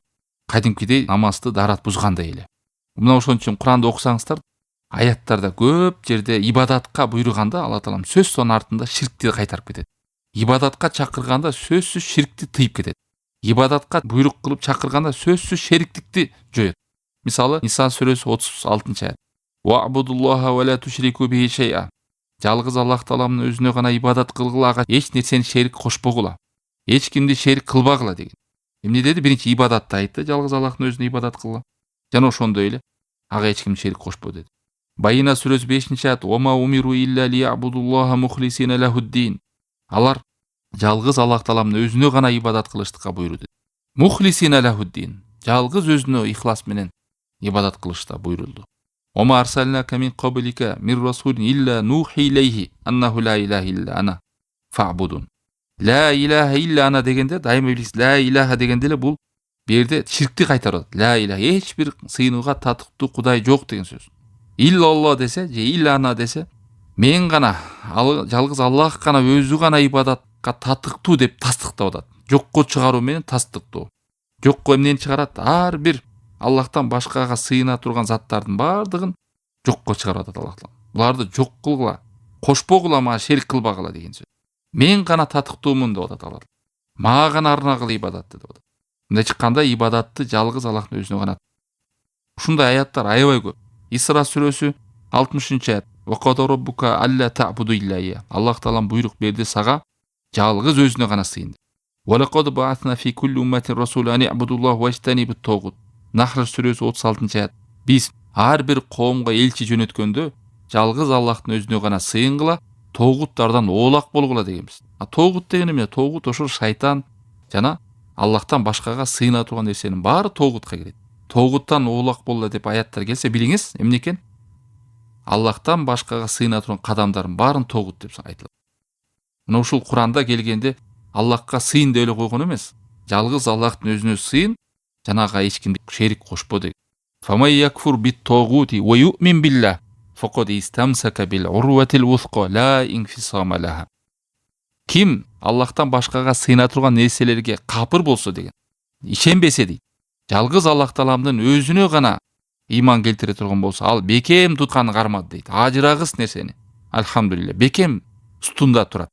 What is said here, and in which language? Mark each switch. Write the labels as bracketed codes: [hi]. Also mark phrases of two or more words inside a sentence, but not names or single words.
[ky] Кадимкидей намазды дарат бузгандай эле. Мына ошон үчүн Куранды окусаңыздар, аяттарда көп жерде ибадатка буйруганда Алла таалам сөз сонун артында ширкти кайтарып кетет. Ибадатка чакырганда сөзсүз ширкти тыйып кетет. Ибадатка буйрук кылып чакырганда сөзсүз шериктикти жоет. Мисалы, Ниса сүрөсү 36-аят. [ar] واعبدوا الله ولا تشركوا به شيئا. [ky] Жалгыз Аллах Тааламдын өзүнө гана ибадат кылгыла, ага эч нерсени шерик кошпогула. Эч кимди шерик кылбагыла деген. Эмне деди? Биринчи ибадатты айтты, жалгыз Аллахтын өзүнө ибадат кылгыла. Жана ошондой эле ага эч ким шерик кошпо деди. Байина сүрөсү 5-аят. [ar] وما أمروا إلا ليعبدوا الله مخلصين له الدين. [ky] Алар жалгыз Аллах Тааламдын өзүнө гана ибадат кылыштыкка буйруду. [ar] مخلصين له الدين. [ky] Жалгыз өзүнө ихлас менен ибадат кылышта буйрулду. [ar] وما أرسلنا من قبلك من رسول إلا نوحي إليه أنه لا إله إلا أنا فاعبدون. لا إله إلا أنا [ky] дегенде дайыма билесиз, [ar] لا إله [ky] дегенде эле бул берде ширкти кайтарат. [ar] لا إله, [ky] эч бир сыйынууга татыктуу кудай жок деген сөз. Илlallah десе же [ar] إلا أنا [ky] десе, мен гана, жалгыз Аллах гана өзү гана ибадатка татыктуу деп тастыктап атат. Жокко чыгаруу менен тастыктоо. Жокко эмнени чыгарат? Ар бир Аллахтан башкага сыйына турган заттардын бардыгын жокко чыгарып атат Аллах Таала. Буларды жок кылгыла, кошпогула, мага шерик кылбагыла деген сөз. Мен гана татыктуумун деп атат Алла. Мага гана арнагыла ибадатты деп атат. Мындай чыкканда ибадатты жалгыз Аллахтын өзүнө гана. Ушундай аяттар аябай көп. Исра сүрөсү 60-аят. [ar] وقضى ربك ألا تعبدوا إلا. [ky] Аллах Таалам буйрук берди сага жалгыз өзүнө гана сыйын. [ar] ولقد بعثنا في كل أمة رسولا أن اعبدوا الله واجتنبوا الطاغوت. [ky] Нахр сүрөсү 36-аят. Биз ар бир коомго элчи жөнөткөндө жалгыз Аллахтын өзүнө гана сыйынгыла, тогуттардан оолак болгула дегенбиз. Тогут деген эмне? Тогут ошол шайтан жана Аллахтан башкага сыйына турган нерсенин баары тогутка кирет. Тогуттан оолак болла деп аяттар келсе, билиңиз эмне экен? Аллахтан башкага сыйына турган кадамдардын баарын тогут деп айтылат. Мына ушул Куранда келгенде Аллахка сыйын деп эле койгон эмес. Жалгыз Аллахтын өзүнө сыйын, жана ага эч кимди шерик кошпо деген. [ar] فمن يكفر بالطاغوت ويؤمن بالله فقد استمسك بالعروة الوثقى لا انفصام لها. [ky] Ким Аллахтан башкага сыйына турган нерселерге капыр болсо деген, ишенбесе дейт, жалгыз Аллах Тааламдын өзүнө гана иман келтире турган болсо, ал бекем тутканын кармады дейт. Ажырагыс нерсени. Алхамдулилля, бекем устунда турат.